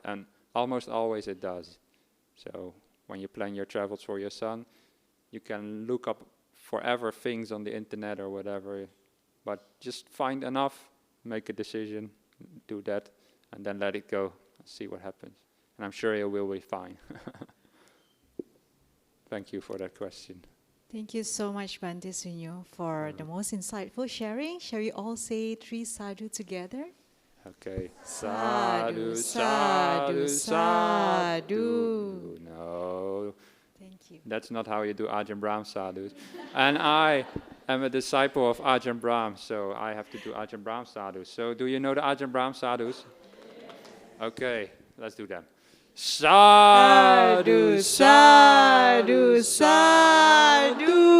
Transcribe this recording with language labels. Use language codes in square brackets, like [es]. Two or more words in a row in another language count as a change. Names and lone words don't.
[en] And almost always it does. So when you plan your travels for your son, you can look up forever things on the internet or whatever, but just find enough, make a decision, do that, and then let it go and see what happens. And I'm sure it will be fine. Thank you for that question. Thank you so much, Bhante Sunyo, for the most insightful sharing. Shall we all say 3 sadhu together? Okay. [pi] Sadhu, sadhu, sadhu. [en] No. Thank you. That's not how you do Ajahn Brahm sadhus. And I am a disciple of Ajahn Brahm, so I have to do Ajahn Brahm sadhus. So do you know the Ajahn Brahm sadhus? Okay, let's do them. [pi] Sadhu, sadhu, sadhu.